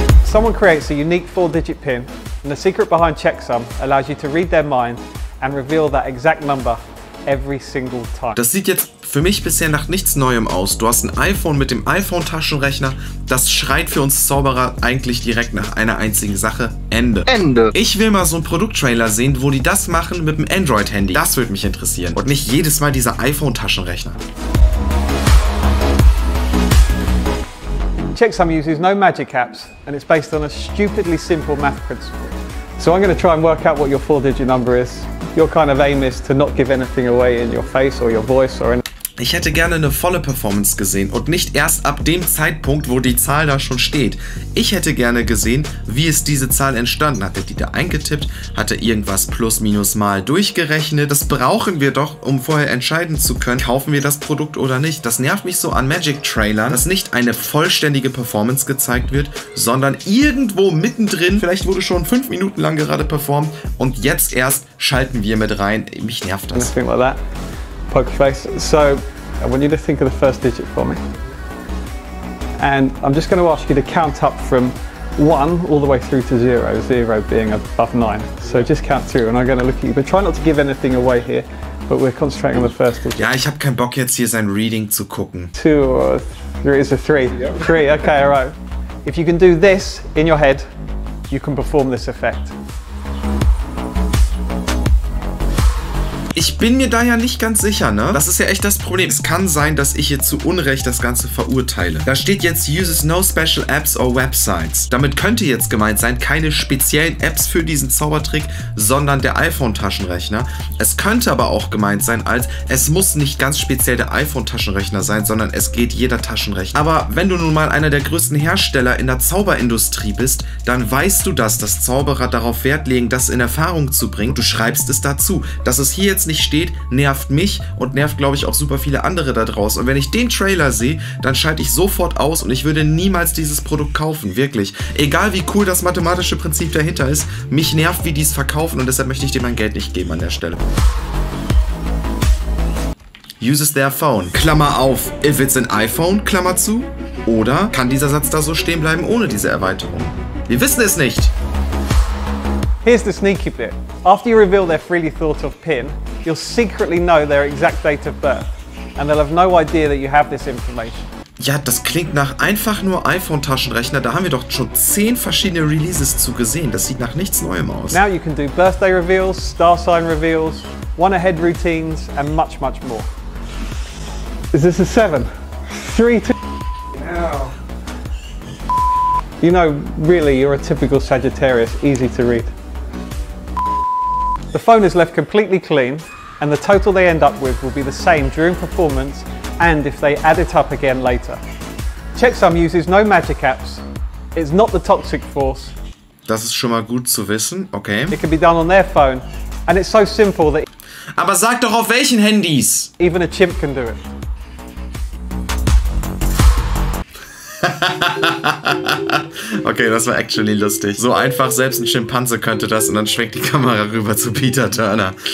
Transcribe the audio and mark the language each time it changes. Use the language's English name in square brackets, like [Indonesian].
[English] Someone creates a unique 4-digit pin, and the secret behind Checksum allows you to read their mind and reveal that exact number every single time. [German] Das sieht jetzt für mich bisher nach nichts Neuem aus. Du hast ein iPhone mit dem iPhone-Taschenrechner. Das schreit für uns Zauberer eigentlich direkt nach einer einzigen Sache. Ende. Ich will mal so einen Produkttrailer sehen, wo die das machen mit dem Android-Handy. Das würde mich interessieren. Und nicht jedes Mal dieser iPhone-Taschenrechner. [English] Checksum uses no magic apps, and it's based on a stupidly simple math principle. So I'm going to try and work out what your 4-digit number is. Your kind of aim is to not give anything away in your face or your voice or anything. [German] Ich hätte gerne eine volle Performance gesehen und nicht erst ab dem Zeitpunkt, wo die Zahl da schon steht. Ich hätte gerne gesehen, wie ist diese Zahl entstanden. Hat er die da eingetippt? Hat er irgendwas plus minus mal durchgerechnet? Das brauchen wir doch, um vorher entscheiden zu können, kaufen wir das Produkt oder nicht. Das nervt mich so an Magic-Trailern, dass nicht eine vollständige Performance gezeigt wird, sondern irgendwo mittendrin, vielleicht wurde schon 5 Minuten lang gerade performt und jetzt erst schalten wir mit rein. Mich nervt das. [English] Anything like that. Poker face. So I want you to think of the first digit for me. And I'm just going to ask you to count up from 1 all the way through to 0, 0 being above 9. So just count through and I'm going to look at you. But try not to give anything away here. But we're concentrating on the first digit. [German] Ja, ich habe keinen Bock jetzt hier sein Reading zu gucken. [English] 2 or 3 is a 3. Yep. 3, okay, alright. If you can do this in your head, you can perform this effect. [German] Ich bin mir da ja nicht ganz sicher, ne? Das ist ja echt das Problem. Es kann sein, dass ich hier zu Unrecht das Ganze verurteile. Da steht jetzt [English] uses no special apps or websites. [German] Damit könnte jetzt gemeint sein, keine speziellen Apps für diesen Zaubertrick, sondern der iPhone-Taschenrechner. Es könnte aber auch gemeint sein als, es muss nicht ganz speziell der iPhone-Taschenrechner sein, sondern es geht jeder Taschenrechner. Aber wenn du nun mal einer der größten Hersteller in der Zauberindustrie bist, dann weißt du das, dass Zauberer darauf Wert legen, das in Erfahrung zu bringen. Du schreibst es dazu. Dass es hier jetzt jetzt nicht steht, nervt mich und nervt, glaube ich, auch super viele andere da draußen. Und wenn ich den Trailer sehe, dann schalte ich sofort aus und ich würde niemals dieses Produkt kaufen, wirklich. Egal wie cool das mathematische Prinzip dahinter ist, mich nervt, wie die es verkaufen und deshalb möchte ich dir mein Geld nicht geben an der Stelle. [English] Uses their phone, [German] Klammer auf, [English] if it's an iPhone, [German] Klammer zu. Oder kann dieser Satz da so stehen bleiben ohne diese Erweiterung? Wir wissen es nicht. [English] Here's the sneaky bit. After you reveal their freely thought of PIN, you'll secretly know their exact date of birth. And they'll have no idea that you have this information. [German] Ja, das klingt nach einfach nur iPhone-Taschenrechner. Da haben wir doch schon 10 verschiedene Releases zu gesehen. Das sieht nach nichts Neuem aus. [English] Now you can do birthday reveals, star sign reveals, one-ahead routines, and much, much more. Is this a 7? 3, 2... No. You know, really, you're a typical Sagittarius, easy to read. The phone is left completely clean, and the total they end up with will be the same during performance and if they add it up again later. Checksum uses no magic apps. It's not the toxic force. [German] Das ist schon mal gut zu wissen, okay. [English] It can be done on their phone, and it's so simple that [German] Aber sag doch auf welchen Handys? [English] even a chimp can do it. [German] Okay, das war actually lustig. So einfach, selbst ein Schimpanse könnte das und dann schwenkt die Kamera rüber zu Peter Turner.